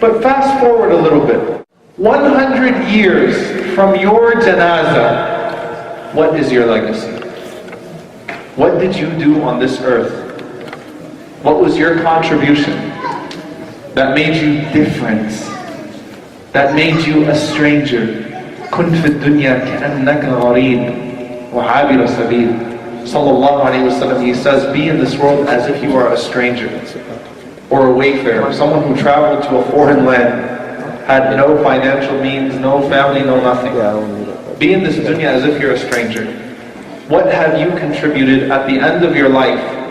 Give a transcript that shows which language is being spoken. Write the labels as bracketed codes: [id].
[en] But fast forward a little bit. 100 years from your janazah, what is your legacy? What did you do on this earth? What was your contribution that made you different? That made you a stranger? [ar] كن في الدنيا كأنك غريب وعابر سبيل. [en] Sallallahu alayhi wa sallam, he says, be in this world as if you are a stranger or a wayfarer, someone who traveled to a foreign land, had no financial means, no family, no nothing. Be in this dunya as if you're a stranger. What have you contributed at the end of your life?